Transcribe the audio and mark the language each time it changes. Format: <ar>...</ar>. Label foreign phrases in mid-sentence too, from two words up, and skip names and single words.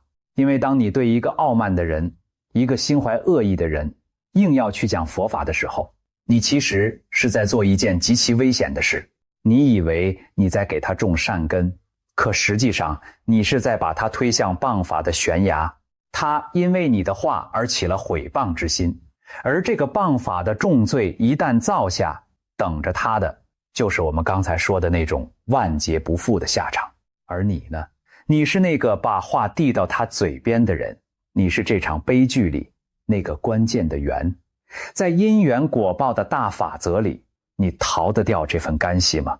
<zh>因為當你對一個傲慢的人，一個心懷惡意的人，硬要去講佛法的時候，你其實是在做一件極其危險的事。你以為你在給他種善根，可實際上你是在把他推向謗法的懸崖。他因為你的話而起了誹謗之心，而這個謗法的重罪一旦造下，等着他的就是我們剛才說的那種萬劫不復的下場。而你呢？你是那個把話遞到他嘴邊的人，你是這場悲劇裡那個關鍵的緣。在因緣果報的大法則裡，你逃得掉這份干係嗎？</zh>